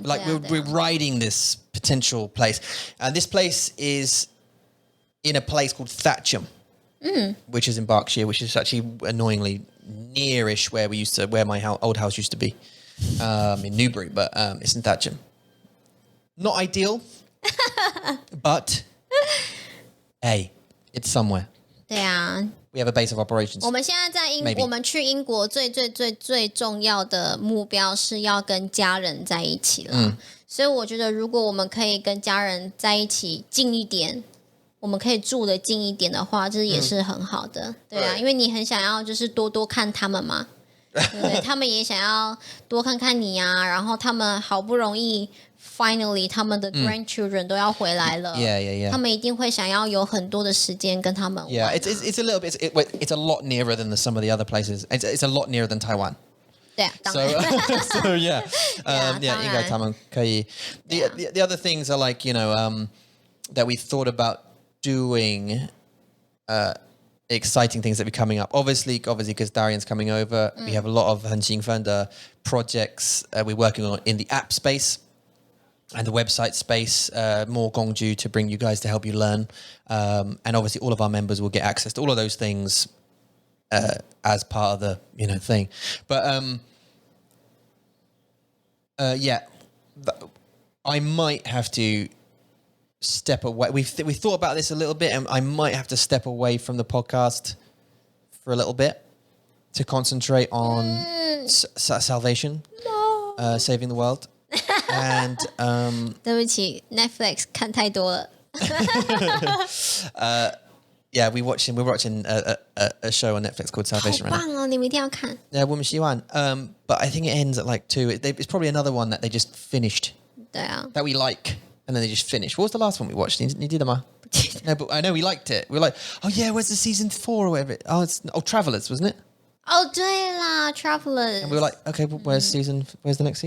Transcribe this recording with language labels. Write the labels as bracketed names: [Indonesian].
[English] Like we're riding this potential place. And this place is in a place called Thatcham, which is in Berkshire, which is actually annoyingly nearish where my old house used to be. in Newbury, but it's in Thatcham. Not ideal, but hey, it's somewhere. [Chinese] 对啊， [English] We have a base of operations. [Chinese] 我们现在我们去英国最重要的目标是要跟家人在一起了。所以我觉得，如果我们可以跟家人在一起近一点，我们可以住得近一点的话，这也是很好的。对啊，因为你很想要就是多多看他们嘛，对不对？他们也想要多看看你啊，然后他们好不容易。 [English] Finally， [Chinese] 他们的 grandchildren 都要回来了。 Yeah. 他们一定会想要有很多的时间跟他们玩。 [English] Yeah, it's a little bit. It's a lot nearer than some of the other places. It's a lot nearer than Taiwan. [Chinese] 对啊，当然。 [English] So yeah, [Chinese] 应该他们可以。 [English] The other things are like that we thought about doing. Exciting things that be coming up. Obviously, because Darian's coming over, we have a lot of [Chinese] 很兴奋的 [English] projects we're working on in the app space. And the website space, more gongju to bring you guys to help you learn. And obviously all of our members will get access to all of those things as part of the, thing. But, I might have to step away. We thought about this a little bit, and I might have to step away from the podcast for a little bit to concentrate on salvation, saving the world. And [Chinese] 对不起 ，Netflix 看太多了。 [English] Yeah, we're watching a show on Netflix called Salvation. [Chinese] 好棒哦，你们一定要看。 [English] Yeah, [Chinese] 我们喜欢。 [English] But I think it ends at like 2. It's probably another one that they just finished. [Chinese] 对啊。 [English] That we like, and then they just finished. What was the last one we watched? [Chinese] 你记得吗？ [English] No, but I know we liked it. We were like, oh yeah, where's the season 4 or whatever? Travelers, wasn't it? [Chinese] 哦，对啦 ，Travelers。 [English] And we were like, okay, well, where's the next season?